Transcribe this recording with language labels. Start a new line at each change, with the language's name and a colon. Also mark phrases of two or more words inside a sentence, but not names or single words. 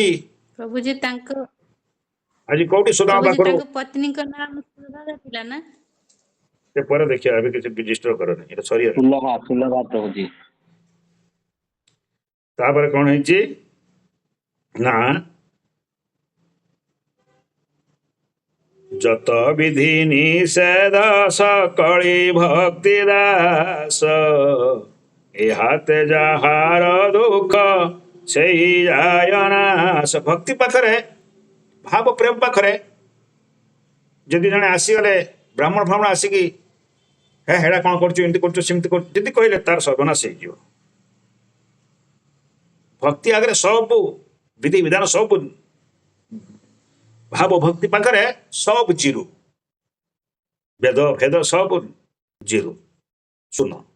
Odia: ପ୍ରଭୁ ଯେ ତାଙ୍କ ସୁଦାମା ପ୍ରଭୁ ଯେ ପାଖରୁ ତାଙ୍କ ପତ୍ନୀଙ୍କ ନାମ ସୁଭଦ୍ରା ଥିଲା ନା? ସେ ପରେ ଦେଖିବା, ଏବେ କିଛି ଡିଷ୍ଟର୍ବ କରନି, ଏଟା ସରିଗଲା। ସୁଲଭା ପ୍ରଭୁଜୀ। ତାପରେ କଣ ହେଇଛି ନା,
Bangla: যত বিধি নিষেধ সকলি ভক্তি দাস, এহাতে যাହାର দুঃখ সেই যায় ନାଶ।
Odia: ଭକ୍ତି ପାଖରେ, ଭାବ ପ୍ରେମ ପାଖରେ ଯଦି ଜଣେ ଆସିଗଲେ, ବ୍ରାହ୍ମଣ ଫ୍ରାହ୍ମଣ ଆସିକି ହେ ହେଡ଼ା କଣ କରୁଛୁ, ଏମିତି କରୁଛୁ, ସେମିତି କରୁଛୁ ଯଦି କହିଲେ, ତାର ସର୍ବନାଶ ହେଇଯିବ। ଭକ୍ତି ଆଗରେ ସବୁ ବିଧି ବିଧାନ, ସବୁ ଭାବ ଭକ୍ତି ପାଖରେ ସବୁ ଜିରୁ, ବେଦ ଭେଦ ସବୁ ଜିରୁ ଶୂନ।